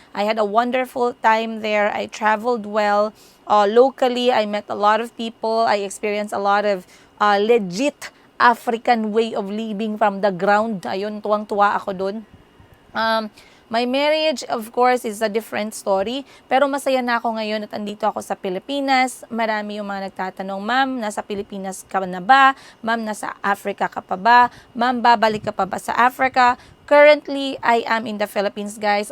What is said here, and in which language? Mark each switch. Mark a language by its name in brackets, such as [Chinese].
[English] I had a wonderful time there. I traveled well. Locally, I met a lot of people. I experienced a lot of legit African way of living from the ground. [Filipino] Ayun, tuwang-tuwa ako dun. [English] My marriage, of course, is a different story. [Filipino] Pero masaya na ako ngayon at andito ako sa Pilipinas. Marami yung mga nagtatanong, Ma'am, nasa Pilipinas ka na ba? Ma'am, nasa Africa ka pa ba? Ma'am, babalik ka pa ba sa Africa? [English] Currently, I am in the Philippines, guys.